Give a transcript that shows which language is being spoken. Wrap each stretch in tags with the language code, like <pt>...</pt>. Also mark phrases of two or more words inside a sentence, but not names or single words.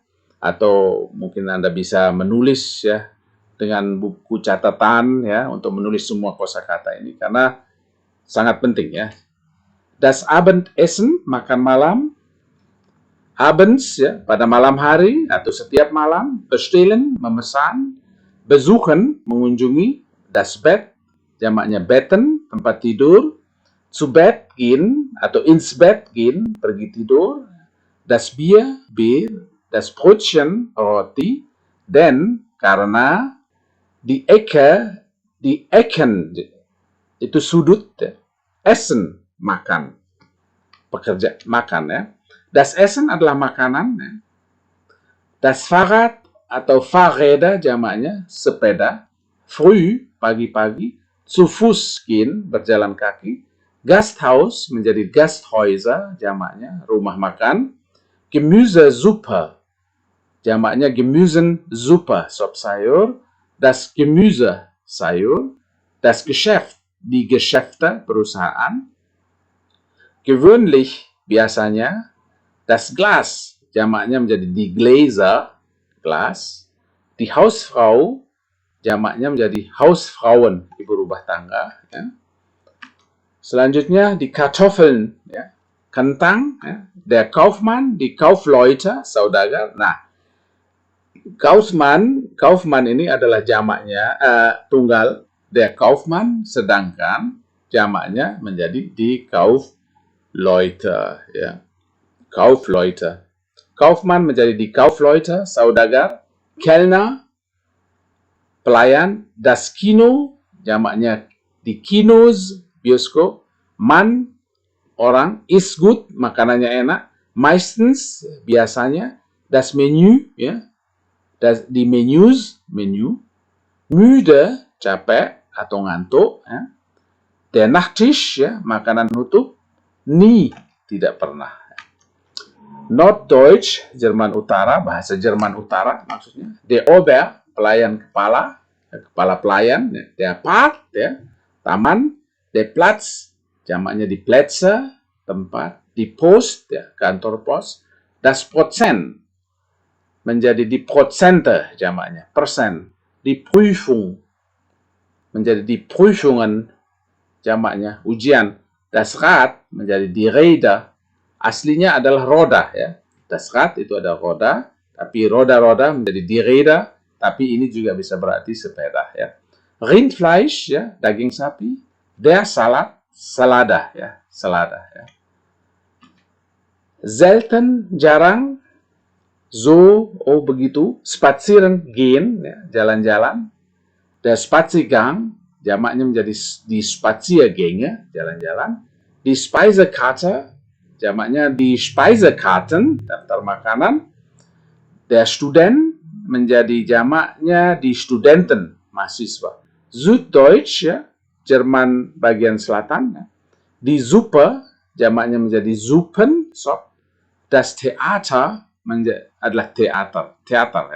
<id>Atau mungkin Anda bisa menulis ya dengan buku catatan ya untuk menulis semua kosakata ini karena sangat penting ya.</id> <de>Das Abendessen,</de> <id>makan malam. Abends, ya, pada malam hari atau setiap malam. Bestellen, memesan. Besuchen, mengunjungi.</id> <de>Das Bett, jamaknya betten,</de> <id>tempat tidur.</id> <de>Zu Bett gehen atau ins Bett gehen,</de> <id>pergi tidur.</id> <de>Das Bier, bir. Das Brötchen, roti. Denn, karena. Die Ecken,</de> <id>itu sudut. Essen, makan. Pekerja, makan ya.</id> <de>Das Essen</de> <id>adalah makanan ya.</id> <de>Das Fahrrad</de> <id>atau Fahrräder jamaknya sepeda. Früh, pagi-pagi.</id> <de>Zu Fuß gehen,</de> <id>berjalan kaki. Gasthaus menjadi Gasthäuser jamaknya, rumah makan. Gemüsesuppe jamaknya Gemüsensuppe, sop sayur.</id> <de>Das Gemüse, sayur. Das Geschäft, die Geschäfte, perusahaan. Gewöhnlich, biasanya. Das Glas,</de> <id>jamaknya menjadi</id> <de>die Gläser,</de> <id>gelas.</id> <de>Die Hausfrau,</de> <id>jamaknya menjadi Hausfrauen, ibu rumah tangga. Ya.</id> <de>Selanjutnya die Kartoffeln,</de> <id>ya. Kentang. Ya.</id> <de>Der Kaufmann, die Kaufleute,</de> <id>saudagar. Nah, Kaufmann ini adalah jamaknya tunggal.</id> <de>Der Kaufmann,</de> <id>sedangkan jamaknya menjadi</id> <de>die Kaufleute,</de> <id>ya.</id> <de>Kaufleute. Kaufmann menjadi die Kaufleute, saudagar.</de> <id>Kellner, pelayan.</id> <de>Das Kino, jamaknya die Kinos, bioskop. Mann, orang. Ist gut,</de> <id>makanannya enak.</id> <de>Meistens, biasanya. Das Menü, ya. Die Menüs, menu. Müde,</de> <id>capek atau ngantuk. Ya.</id> <de>Der Nachtisch,</de> <id>ya, makanan penutup. Nie, tidak pernah. Norddeutsch, Jerman Utara, bahasa Jerman Utara maksudnya.</id> <de>Der Ober,</de> <id>pelayan kepala, kepala pelayan. Ya.</id> <de>Der Park,</de> <id>ya, taman.</id> <de>Der Platz,</de> <id>jamaknya di Plätze, tempat.</id> <de>Die Post,</de> <id>ya, kantor pos.</id> <de>Das Prozent, menjadi die Prozente,</de> <id>jamaknya, persen.</id> <de>Die Prüfung, menjadi die Prüfungen,</de> <id>jamaknya, ujian.</id> <de>Das Rad, menjadi die Räder,</de> <id>aslinya adalah roda, ya.</id> <de>Das Rad</de> <id>itu ada roda, tapi roda-roda menjadi</id> <de>die Räder,</de> <id>tapi ini juga bisa berarti sepeda, ya. Rindfleisch, ya, daging sapi.</id> <de>Der Salat,</de> <id>selada, ya, selada, ya. Selten, jarang. So, oh begitu.</id> <de>Spazieren gehen,</de> <id>ya, jalan-jalan.</id> <de>Der Spaziergang,</de> <id>jamaknya menjadi</id> <de>die Spaziergänge,</de> <id>jalan-jalan.</id> <de>Die Speisekarte, jamaknya die Speisekarten,</de> <id>daftar makanan.</id> <de>Der Student</de> <id>menjadi jamaknya</id> <de>die Studenten,</de> <id>mahasiswa. Süddeutsch, ya, Jerman bagian selatan. Ya.</id> <de>Die Suppe,</de> <id>jamaknya menjadi Suppen, sop.</id> <de>Das Theater</de> <id>adalah teater, ya.</id>